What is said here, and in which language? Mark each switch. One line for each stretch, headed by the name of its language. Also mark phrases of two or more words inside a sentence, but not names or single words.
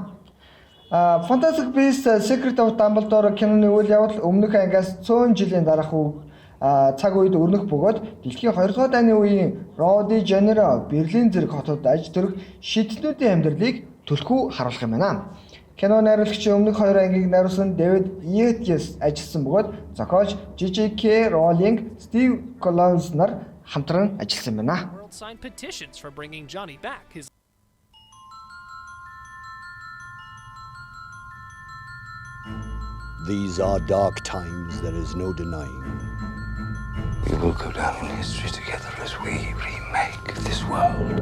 Mongolian: Fantastic Beasts Secret of Dumbledore киноны үйл явдал өмнөх ангиас 100 жилийн дараах цаг үед өрнөх бөгөөд дэлхийн 2 дугаар дайны үеийн Rio de Janeiro, Берлин зэрэг хотод аж төрөх шидтнүүдийн амьдралыг түлхүү харуулах юм байна. Кино найруулагчийн өмнөх 2 ангийг найруулсан David Yates ажилласан бөгөөд зохиолч J.K. Rowling, Steve Kloves нар хамтран ажилласан байна.
English: World signed petitions for bringing Johnny back. His These are dark times, there is no denying. We will go down in history together as we remake this world.